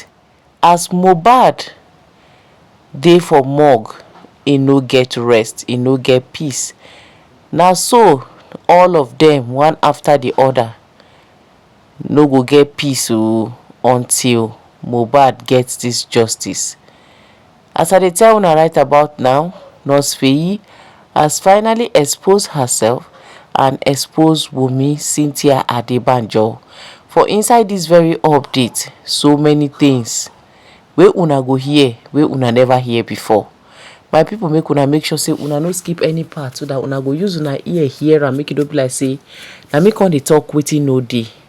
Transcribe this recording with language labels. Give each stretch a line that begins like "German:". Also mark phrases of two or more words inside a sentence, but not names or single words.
Nigerian Pidgin: As Mohbad dey for morgue, e no get rest, e no get peace. Na so all of them, one after the other, no go get peace until Mohbad gets this justice. As I dey tell una right about now, Nurse Feyi has finally exposed herself and exposed Wunmi Cynthia Adebanjo for inside this very update. So many things wey una go hear, wey una never hear before. My people, make una make sure say una no skip any part, so that una go use una ear hear and make it up like say na me come dey talk wetin no dey.